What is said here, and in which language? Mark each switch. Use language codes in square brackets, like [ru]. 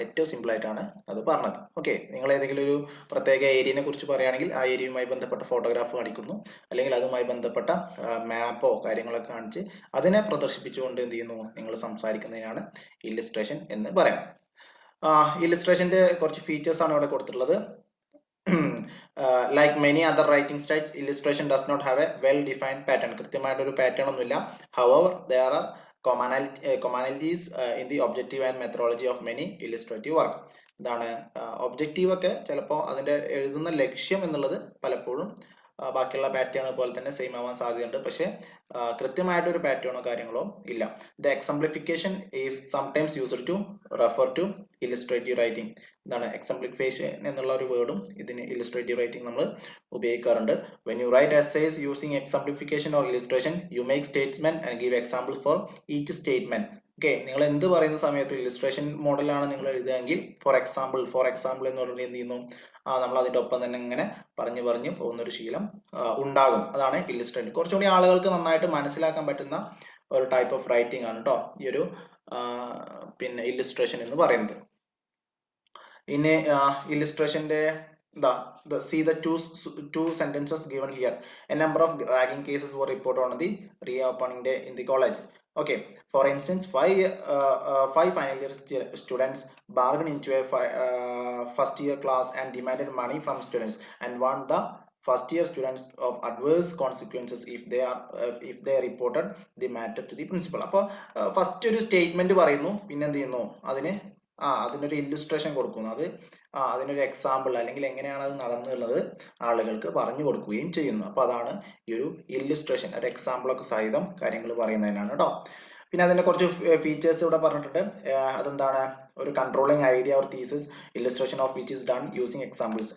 [ml] ഏറ്റവും സിമ്പിൾ ആയിട്ടാണ് അത് പറഞ്ഞത്. ഓക്കെ, നിങ്ങൾ ഏതെങ്കിലും ഒരു പ്രത്യേക ഏരിയനെ കുറിച്ച് പറയുകയാണെങ്കിൽ ആ ഏരിയയുമായി ബന്ധപ്പെട്ട ഫോട്ടോഗ്രാഫ് കാണിക്കുന്നു, അല്ലെങ്കിൽ അതുമായി ബന്ധപ്പെട്ട മാപ്പോ കാര്യങ്ങളൊക്കെ കാണിച്ച് അതിനെ പ്രദർശിപ്പിച്ചുകൊണ്ട് എന്ത് ചെയ്യുന്നു, നിങ്ങൾ സംസാരിക്കുന്നതിനാണ് ഇല്ലിസ്ട്രേഷൻ എന്ന് പറയാം. ഇല്ലിസ്ട്രേഷന്റെ കുറച്ച് ഫീച്ചേഴ്സ് ആണ് ഇവിടെ കൊടുത്തിട്ടുള്ളത്. [en] Like many other writing styles, illustration does not have a well-defined pattern. [ml] കൃത്യമായിട്ട് ഒരു പാറ്റേൺ ഒന്നുമില്ല. [en] However, there are commonalities in the objective and methodology of many illustrative work. [ml] എന്താണ് ഒബ്ജക്റ്റീവ് ഒക്കെ ചിലപ്പോൾ അതിന്റെ എഴുതുന്ന ലക്ഷ്യം എന്നുള്ളത് പലപ്പോഴും ബാക്കിയുള്ള പാറ്റേൺ പോലെ തന്നെ സെയിം ആവാൻ സാധ്യതയുണ്ട്. പക്ഷെ കൃത്യമായിട്ട് ഒരു പാറ്റേണോ കാര്യങ്ങളോ ഇല്ല. [en] The exemplification is sometimes used to refer to illustrative writing. [ml] എന്താണ് എക്സംപ്ലിഫിക്കേഷൻ എന്നുള്ള ഒരു വേർഡും ഇതിന് ഇല്ലുസ്ട്രേറ്റീവ് റൈറ്റിംഗ് നമ്മൾ ഉപയോഗിക്കാറുണ്ട്. [en] When you write essays using exemplification or illustration you make statement and give example for each statement. [ml] Okay, നിങ്ങൾ എന്ത് പറയുന്ന സമയത്ത് ഇല്ലുസ്ട്രേഷൻ മോഡലാണ് നിങ്ങൾ എഴുതുകയെങ്കിൽ ഫോർ എക്സാമ്പിൾ എന്ന് പറഞ്ഞിട്ട് എന്ത് ചെയ്യുന്നു, നമ്മൾ അതിന്റെ ഒപ്പം തന്നെ ഇങ്ങനെ പറഞ്ഞു പോകുന്ന ഒരു ശീലം ഉണ്ടാകും. അതാണ് ഇല്ലുസ്ട്രേഷൻ. കുറച്ചുകൂടി ആളുകൾക്ക് നന്നായിട്ട് മനസ്സിലാക്കാൻ പറ്റുന്ന ഒരു ടൈപ്പ് ഓഫ് റൈറ്റിംഗ് ആണ് കേട്ടോ ഈ ഒരു പിന്നെ ഇല്ലുസ്ട്രേഷൻ എന്ന് പറയുന്നത്. ഇനി ഇല്ലുസ്ട്രേഷന്റെ [en] see the two sentences given here. A number of ragging cases were reported on the reopening day in the college. Okay, for instance, five final year students bargained into a first year class and demanded money from students and warned the first year students of adverse consequences if they reported the matter to the principal. [ml] അപ്പോൾ first ഒരു statement പറയുന്നു, പിന്നെ എന്ത് ചെയ്യുന്നു, അതിനൊരു illustration കൊടുക്കുന്നു. അതിനൊരു example അല്ലെങ്കിൽ എങ്ങനെയാണ് അത് നടന്നുള്ളത് ആളുകൾക്ക് പറഞ്ഞു കൊടുക്കുകയും ചെയ്യുന്നു. അപ്പൊ അതാണ് ഈ ഒരു ഇല്ലുസ്ട്രേഷൻ, ഒരു എക്സാമ്പിൾ ഒക്കെ സഹിതം കാര്യങ്ങൾ പറയുന്നതിനാണ് കേട്ടോ. പിന്നെ അതിന്റെ കുറച്ച് ഫീച്ചേഴ്സ് ഇവിടെ പറഞ്ഞിട്ടുണ്ട്. അതെന്താണ്, [en] ഒരു controlling idea or thesis illustration of which is done using examples.